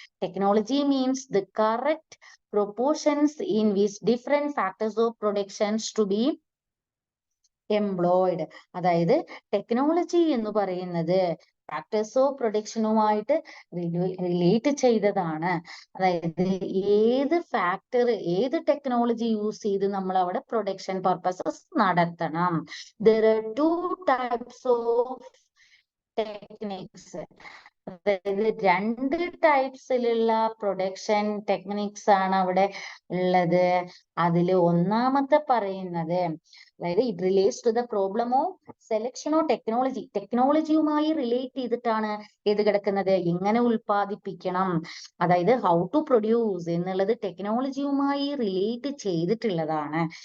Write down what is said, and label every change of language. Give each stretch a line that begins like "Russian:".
English: Technology means the correct proportions in which different factors of productions to be employed.
Malayalam: അതായത് technology എന്ന് പറയുന്നത് factors of പ്രൊഡക്ഷനുമായിട്ട് relate ചെയ്തതാണ്. അതായത് ഏത് ഫാക്ടർ, ഏത് ടെക്നോളജി യൂസ് ചെയ്ത് നമ്മൾ അവിടെ പ്രൊഡക്ഷൻ പർപ്പസസ് നടത്തണം.
English: There are two types of techniques.
Malayalam: അതായത് രണ്ട് ടൈപ്സിലുള്ള പ്രൊഡക്ഷൻ ടെക്നിക്സ് ആണ് അവിടെ ഉള്ളത്. അതിൽ ഒന്നാമത്തെ പറയുന്നത്, അതായത്
English: It relates to the problem of selection of technology.
Malayalam: ടെക്നോളജിയുമായി relate ചെയ്തിട്ടാണ് ഏത് കിടക്കുന്നത്, എങ്ങനെ ഉൽപ്പാദിപ്പിക്കണം, അതായത്
English: how to produce
Malayalam: എന്നുള്ളത് ടെക്നോളജിയുമായി റിലേറ്റ് ചെയ്തിട്ടുള്ളതാണ്.